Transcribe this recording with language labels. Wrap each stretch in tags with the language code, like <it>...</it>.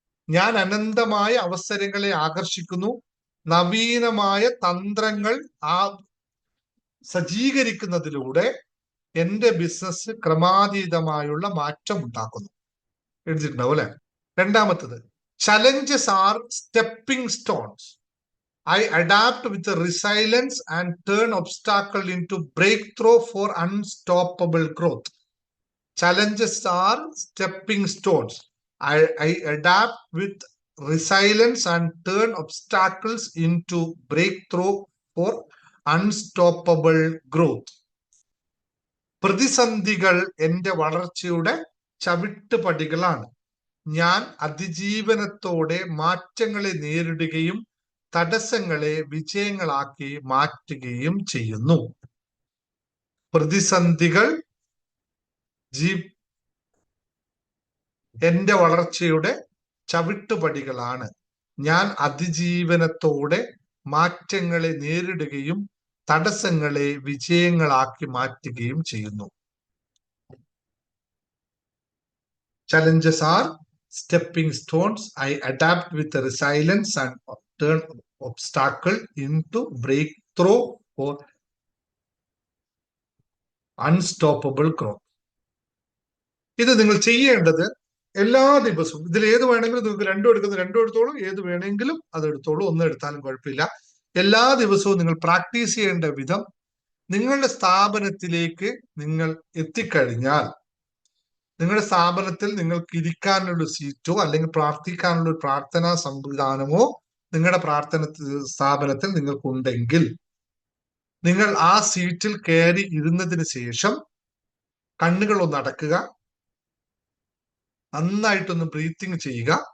<ml>ഞാൻ അനന്തമായ അവസരങ്ങളെ ആകർഷിക്കുന്നു. നവീനമായ തന്ത്രങ്ങൾ സജ്ജീകരിക്കുന്നതിലൂടെ എന്റെ ബിസിനസ് ക്രമാതീതമായുള്ള മാറ്റം ഉണ്ടാക്കുന്നു. എഴുതിയിട്ടുണ്ടാവും അല്ലെ? രണ്ടാമത്തത്,</ml> <en>Challenges are stepping stones. I adapt with the resilience and turn obstacle into breakthrough for unstoppable growth. Challenges are stepping stones. I adapt with resilience and turn obstacles into breakthrough for unstoppable growth.</en> <ml>പ്രതിസന്ധികൾ എന്റെ വളർച്ചയുടെ ചവിട്ടുപടികളാണ്. ഞാൻ അതിജീവനത്തോടെ മാറ്റങ്ങളെ നേരിടുകയും തടസ്സങ്ങളെ വിജയങ്ങളാക്കി മാറ്റുകയും ചെയ്യുന്നു. പ്രതിസന്ധികൾ എന്റെ വളർച്ചയുടെ ചവിട്ടുപടികളാണ്. ഞാൻ അതിജീവനത്തോടെ മാറ്റങ്ങളെ നേരിടുകയും തടസ്സങ്ങളെ വിജയങ്ങളാക്കി മാറ്റുകയും ചെയ്യുന്നു.</ml> <en>Challenges are stepping stones. I adapt with resilience and turn obstacle into breakthrough for unstoppable growth.</en> <ml>ഇത് നിങ്ങൾ ചെയ്യേണ്ടത് എല്ലാ ദിവസവും. ഇതിൽ ഏത് വേണമെങ്കിലും നിങ്ങൾക്ക് രണ്ടും എടുത്തോളൂ, ഏത് വേണമെങ്കിലും അത് എടുത്തോളൂ, ഒന്നും എടുത്താലും കുഴപ്പമില്ല. എല്ലാ ദിവസവും നിങ്ങൾ പ്രാക്ടീസ് ചെയ്യേണ്ട വിധം, നിങ്ങളുടെ സ്ഥാപനത്തിലേക്ക് നിങ്ങൾ എത്തിക്കഴിഞ്ഞാൽ നിങ്ങളുടെ സ്ഥാപനത്തിൽ നിങ്ങൾക്ക് ഇരിക്കാനുള്ള സീറ്റോ അല്ലെങ്കിൽ പ്രാർത്ഥിക്കാനുള്ള ഒരു പ്രാർത്ഥനാ സംവിധാനമോ നിങ്ങളുടെ സ്ഥാപനത്തിൽ നിങ്ങൾക്കുണ്ടെങ്കിൽ നിങ്ങൾ ആ സീറ്റിൽ കയറി ഇരുന്നതിന് ശേഷം കണ്ണുകൾ ഒന്ന് അടക്കുക, നന്നായിട്ടൊന്ന് ബ്രീത്തിങ് ചെയ്യുക.</ml>